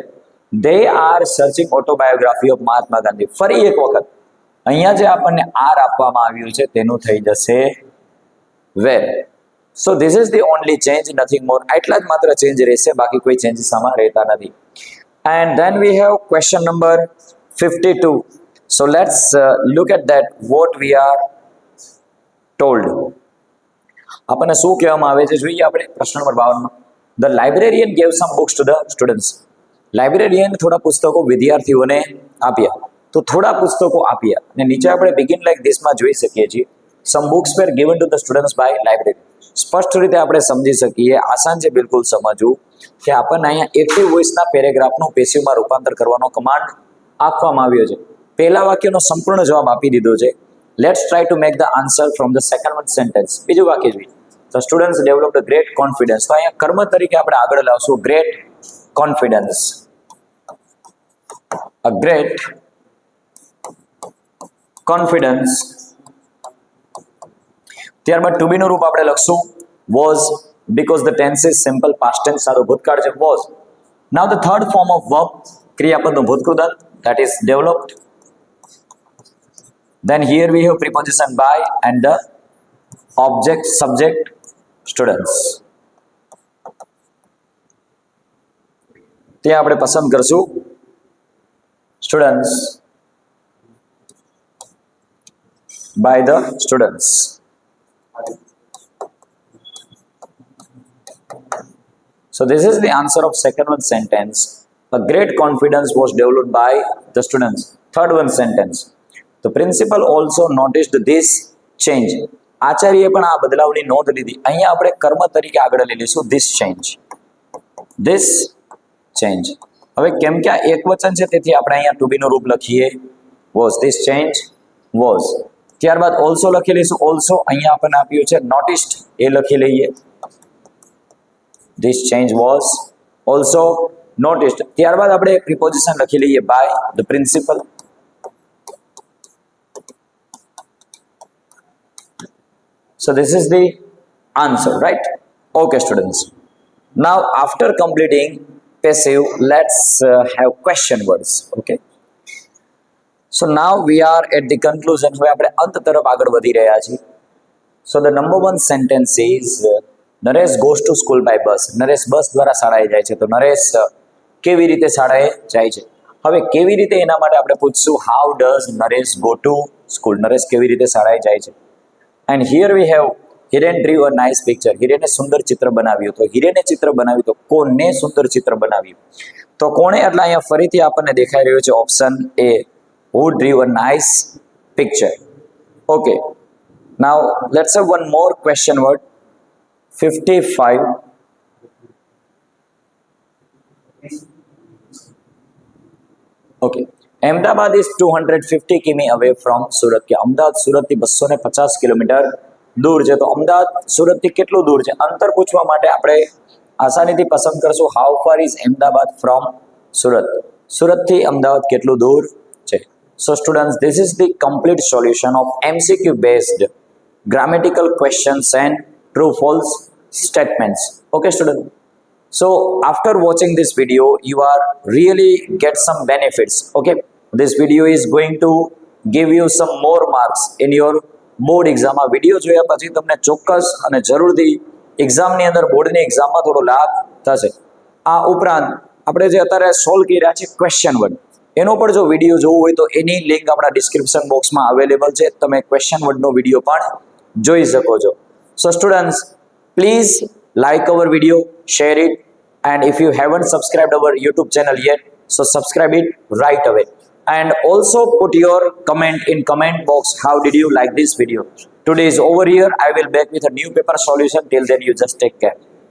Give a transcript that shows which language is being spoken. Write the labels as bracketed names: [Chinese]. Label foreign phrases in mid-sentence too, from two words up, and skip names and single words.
[English] They are searching autobiography of Mahatma Gandhi. [Gujarati] ફરી એક વખત અહીંયા જે આપણને આર આપવામાં આવ્યું છે તેનું થઈ જશે વેર. [English] So this is the only change, nothing more. [Gujarati] આટલા જ માત્ર ચેન્જ રહેશે, બાકી કોઈ ચેન્જીસ આમાં રહેતા નથી. [English] And then we have question number 52. So let's look at that what we are told. [Gujarati] આપણને શું કહેવામાં આવે છે જોઈએ આપણે પ્રશ્ન નંબર 52 માં. [English] The librarian gave some books to the students. [Gujarati] લાઇબ્રેરિયન થોડા પુસ્તકો વિદ્યાર્થીઓને આપ્યા. તો થોડા પુસ્તકો આપ્યા અને નીચે આપણે [English] begin like this [Gujarati] માં જોઈ શકીએ છીએ. [English] Some books were given to the students by library. [Gujarati] સ્પષ્ટ રીતે આપણે સમજી શકીએ, આસાન છે બિલકુલ સમજવું, કે આપણને અહીંયા એક્ટિવ વોઇસના પેરેગ્રાફનું પેસિવમાં રૂપાંતર કરવાનો કમાન્ડ આપવામાં આવ્યો છે. પહેલા વાક્યનો સંપૂર્ણ જવાબ આપી દીધો છે. [English] Let's try to make the answer from the second one sentence. [Gujarati] બીજું વાક્ય જોઈએ, [English] The students developed great confidence. [Gujarati] તો અહીંયા કર્મ તરીકે આપણે આગળ લાવશું [English] great confidence. A great confidence. [Gujarati] ત્યારબાદ ટુ બીનું રૂપ આપણે લખશું વોઝ, [English] because the tense is simple past tense, [Gujarati] સાદો ભૂતકાળ છે વોઝ. [English] Now the third form of verb, [Gujarati] ક્રિયાપદનું ભૂતકૃદંત, [English] that is developed. Then here we have preposition by and the object subject students. [Gujarati] તે આપણે પસંદ કરશું students, [English] by the students. So this is the answer of second one sentence. A great confidence was developed by the students. Third one sentence. The principal also noticed this change. [Gujarati] આચાર્યએ પણ આ બદલાવની નોંધ લીધી. અહીંયા આપણે કર્મ તરીકે આગળ લઈ લઈશું [English] this change. This change. [Gujarati] હવે કેમ કે આ એક વચન છે તેથી આપણે અહીંયા [English] to be [Gujarati] નું રૂપ લખીએ was. [English] This change was. [Gujarati] ત્યારબાદ also લખી લઈશું. also અહીંયા આપણને આપ્યું છે noticed, એ લખી લઈએ. [English] This change was also noticed. [Gujarati] ત્યારબાદ આપણે પ્રિપોઝિશન લખી લઈએ [English] by the principal. So this is the answer, right? Okay students, now after completing passive, let's have question words. Okay, so now we are at the conclusion. [Gujarati] હવે આપણે અંત તરફ આગળ વધી રહ્યા છીએ. [English] So the number one sentence is નરેશ [Gujarati] goes to school by bus. નરેશ બસ દ્વારા શાળાએ જાય છે. તો નરેશ કેવી રીતે શાળાએ જાય છે? હવે કેવી રીતે એના માટે આપણે પૂછશું [English] how does નરેશ go to school. [Gujarati] નરેશ કેવી રીતે શાળાએ જાય છે? [English] And here we have Hiren drew a nice picture. [Gujarati] હિરેને સુંદર ચિત્ર બનાવ્યું. તો હિરેને ચિત્ર બનાવ્યું, તો કોને સુંદર ચિત્ર બનાવ્યું? તો કોણે એટલે અહીંયા ફરીથી આપણને દેખાઈ રહ્યો છે ઓપ્શન એ, [English] who drew a nice picture. Okay, now let's have one more question word. 55. Okay, અમદાવાદ is 250 કિમી away from સુરત. [Gujarati] કે અમદાવાદ સુરતથી 250 કિલોમીટર દૂર છે. તો અમદાવાદ સુરતથી કેટલું દૂર છે? અંતર પૂછવા માટે આપણે આસાનીથી પસંદ કરશું [English] how far is અમદાવાદ from સુરત. [Gujarati] સુરતથી અમદાવાદ કેટલું દૂર છે? [English] So students, this is the complete solution of MCQ based grammatical questions and true false statements. Okay students, so after watching this video you are really get some benefits. Okay, this video is going to give you some more marks in your board exam. [Gujarati] આ વિડિયો જોયા પછી તમને ચોક્કસ અને જરૂરથી એક્ઝામની અંદર બોર્ડની એક્ઝામમાં થોડો લાભ થશે. આ ઉપરાંત આપણે જે અત્યારે સોલ્વ કર્યા છે [English] question word, [Gujarati] એનો પણ જો વિડીયો જોવો હોય તો એની લિંક આપણા ડિસ્ક્રિપ્શન બોક્સમાં અવેલેબલ છે. તમે ક્વેશ્ચન વર્ડનો વિડીયો પણ જોઈ શકો છો. [English] So students, please like our video, share it, and if you haven't subscribed our YouTube channel yet, so subscribe it right away. And also put your comment in comment box. How did you like this video? Today is over here. I will back with a new paper solution. Till then, you just take care.